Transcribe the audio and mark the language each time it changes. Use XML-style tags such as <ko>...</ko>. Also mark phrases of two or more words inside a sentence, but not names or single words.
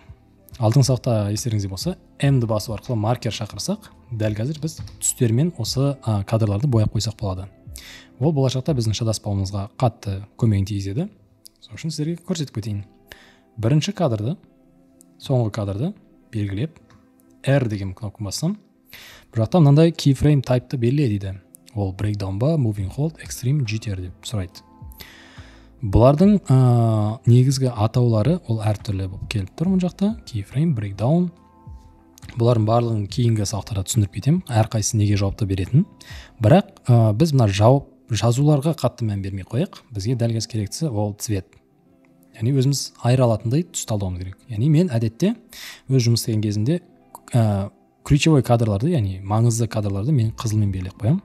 <kk>Алдың сақта естеріңізде болса, M-ді басу арқылы маркер шақырсақ, дәл қазір біз түстермен осы кадрларды бояп қойсақ болады. Ол болашақта біздің шатаспауымызға қатты көмегін тигізеді. Сол үшін сіздерге көрсетіп кетейін. Бірінші кадрды, соңғы кадрды белгілеп, R деген кнопканы бассам, бұл жақта мынандай</kk> <en>keyframe type'ты</en> <kk>белгіле дейді. Ол breakdown ба,</kk> <en>moving hold, extreme, jitter</en> <kk>деп сұрайды. Бұлардың негізгі атаулары ол әртүрлі болып келіп тұр мұн жақта.</kk> <en>Keyframe, breakdown.</en> <kk>Бұлардың барлығын кейінгі сабақтарда түсіндіріп кетемін, әрқайсысы неге жауапты беретін. Бірақ біз мына жауап жазуларға қатты мән бермей қояйық, бізге дәл қазір керектісі ол цвет, яғни өзіміз айыра алатындай түс талдауымыз керек. Яғни мен әдетте өз жұмыс істеген кезімде ключевой кадрларды, яғни маңызды кадрларды мен қызылмен белгілеп қоямын.</kk>